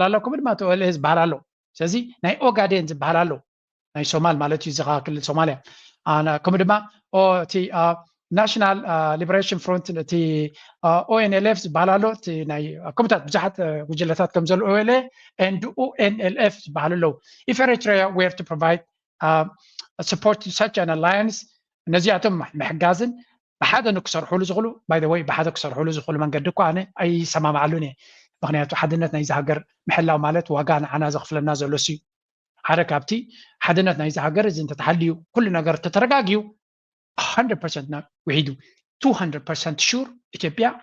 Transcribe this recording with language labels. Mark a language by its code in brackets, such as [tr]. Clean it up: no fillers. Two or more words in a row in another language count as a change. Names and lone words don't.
[ti] ኣሎ ከምኡ ድማ እቲ ኦኤልኤ ዝበሃል ኣሎ ስለዚ ናይ ኦጋዴን ዝበሃል ኣሎ ናይ ሶማል ማለት እዩ ዝኻ ክልል ሶማልያ ከምኡ ድማ እቲ ናሽናል [en] Liberation Front [ti] እቲ ኦኤንኤልኤፍ ዝበሃል ኣሎ እቲ ናይ ከምኡታት ብዙሓት ጉጅለታት ከም ዘሎ ኦኤልኤ ኤንድ ኦኤንኤልኤፍ ዝበሃል ኣለዉ [en] if Eritrea were to provide support to such an alliance [ti] ነዚኣቶም ምሕጋዝን ብሓደ ንክሰርሕሉ ዝኽእሉ [en] by the [ti] ወይ ብሓደ ክሰርሕሉ ዝኽእሉ መንገዲ እኳ ኣነ ኣይሰማምዓሉን እየ ምክንያቱ ሓድነት ናይዚ ሃገር ምሕላው ማለት ዋጋ ንዓና ዘኽፍለና ዘሎ እዩ ሓደ ካብቲ ሓድነት ናይዚ ሃገር እዚ እንተተሓልዩ ኩሉ ነገር ተተረጋግዩ 100% ውሒዱ 200% ሹር ኢትዮጵያ